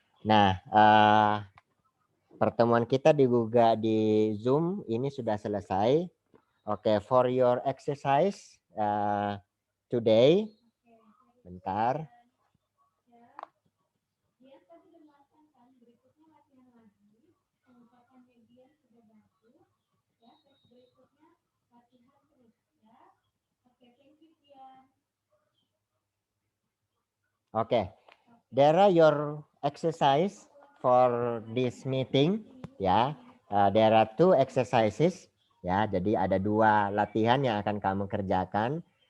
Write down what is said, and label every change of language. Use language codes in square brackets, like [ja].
[id] Nah, pertemuan kita juga di Zoom ini sudah selesai. [en] Oke, for your exercise today. [id] Bentar. [en] Oke. There are your exercise for this meeting ya. There are 2 exercises ya. [id] Jadi ada 2 latihan yang akan kamu kerjakan.